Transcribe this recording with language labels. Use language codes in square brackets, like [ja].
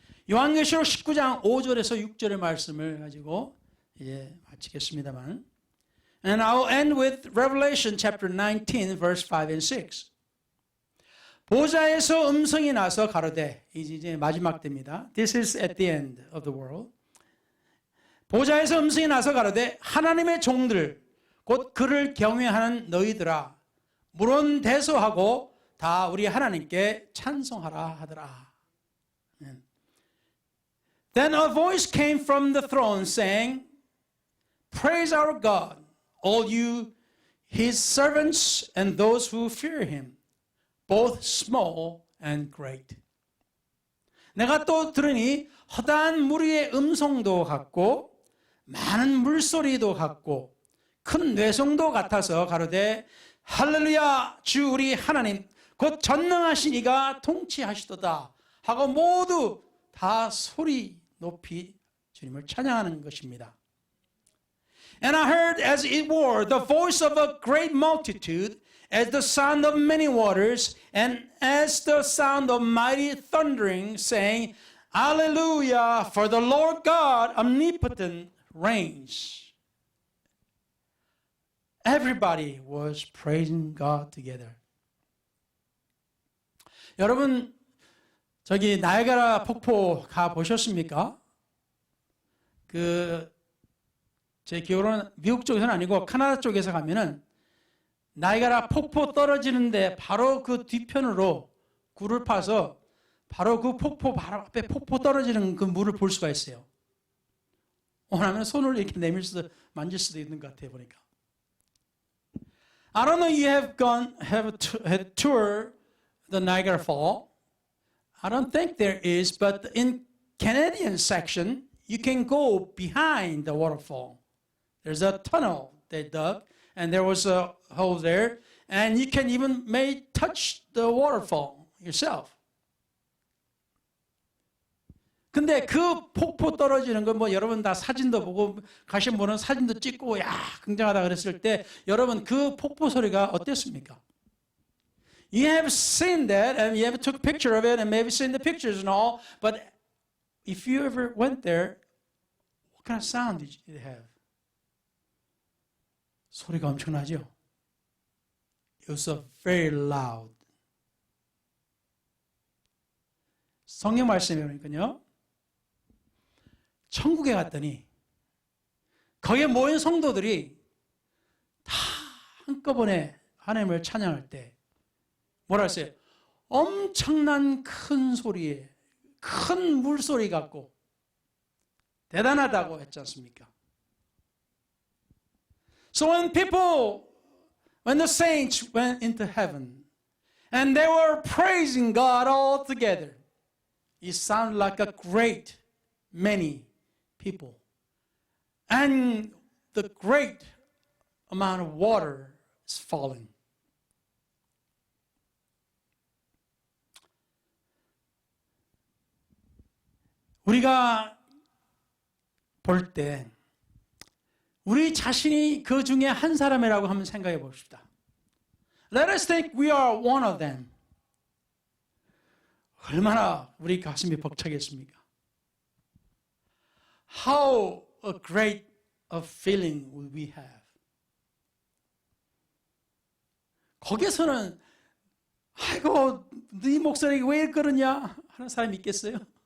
[ko] 요한계시록 19장 5절에서 6절의 말씀을 가지고 이제 마치겠습니다만. [en] And I'll end with Revelation chapter 19 verse 5 and 6. [ko] 보좌에서 음성이 나서 가로되, 이제 마지막 때입니다. [en] This is at the end of the world. [ko] 보좌에서 음성이 나서 가로되 하나님의 종들 곧 그를 경외하는 너희들아 물론대소하고 다 우리 하나님께 찬송하라 하더라. [en] Then a voice came from the throne saying, Praise our God, all you his servants and those who fear him, both small and great. [ko] 내가 또 들으니 허다한 무리의 음성도 같고 많은 물소리도 같고 큰 뇌성도 같아서 가로되 할렐루야 주 우리 하나님 곧 전능하신 이가 통치하시도다 하고 모두 다 소리 높이 주님을 찬양하는 것입니다. [en] And I heard as it were the voice of a great multitude as the sound of many waters and as the sound of mighty thundering saying Alleluia for the Lord God omnipotent reigns. Everybody was praising God together. [ko] 여러분 저기 나이아가라 폭포 가 보셨습니까? 제 기억으로는 미국 쪽에서는 아니고 캐나다 쪽에서 가면은 나이아가라 폭포 떨어지는데 바로 그 뒤편으로 굴을 파서 바로 그 폭포 바로 앞에 폭포 떨어지는 그 물을 볼 수가 있어요. 원하면 손을 이렇게 내밀 수도 만질 수도 있는 것 같아요 보니까. [en] I don't know you have toured the Niagara Fall. I don't think there is, but in Canadian section you can go behind the waterfall. There's a tunnel they dug, and there was a hole there, and you can even may touch the waterfall yourself. [ko] 근데 그 폭포 떨어지는 거 뭐 여러분 다 사진도 보고 가신 분은 사진도 찍고 야 굉장하다 그랬을 때 여러분 그 폭포 소리가 어땠습니까? [en] You have seen that and you have took a picture of it and maybe seen the pictures and all, but if you ever went there, what kind of sound did it have? [ko] 소리가 엄청나죠? [en] It was very loud. [ko] 성경 말씀에 보니까요. 천국에 갔더니 거기에 모인 성도들이 다 한꺼번에 하나님을 찬양할 때 뭐라 했어요? 엄청난 큰 소리에 큰 물소리 같고 대단하다고 했지 않습니까? [en] So when the saints went into heaven and they were praising God all together, it sounded like a great many people. And the great amount of water is falling. [ko] 우리가 볼 때 우리 자신이 그 중에 한 사람이라고 한번 생각해 봅시다. [en] Let us think we are one of them. [ko] 얼마나 우리 가슴이 벅차겠습니까? [en] How a great a feeling will we have? [ko] 거기서는 아이고 네 목소리가 왜 그러냐 하는 사람이 있겠어요?